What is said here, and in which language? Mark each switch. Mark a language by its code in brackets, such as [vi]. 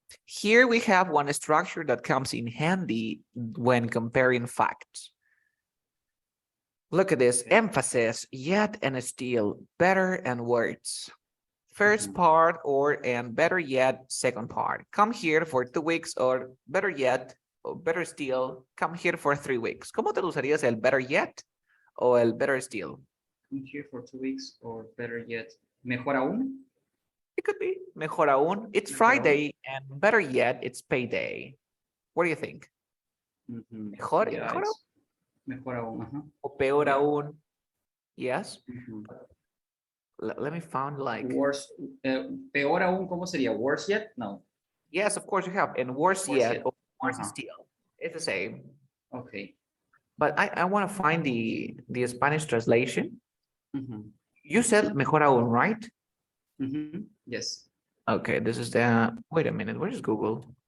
[en] Here we have one structure that comes in handy when comparing facts. Look at this, emphasis, yet and still, better and worse. First part and better yet, second part. Come here for 2 weeks or better yet, or better still, come here for 3 weeks. [es] ¿Cómo traducirías el [en] better yet [es] o el [en] better still? Come here for 2 weeks or better yet, [es] mejor aún. [en] It could be [es] mejor aún. [en] It's Friday and better yet, it's payday. What do you think? [es] Mejor, [en] Yeah, [es] mejor aún. Mejor aún. O peor aún. [en] Yes. Let me find like [es] worse. Peor aún, ¿cómo sería? [en] Worse yet? [es] No. [en] Yes, of course you have. And worse yet, or worse still. It's the same. Okay. But I want to find the Spanish translation. You said [es] mejor aún, [en] right? Yes. Okay, this is the, wait a minute, where is Google?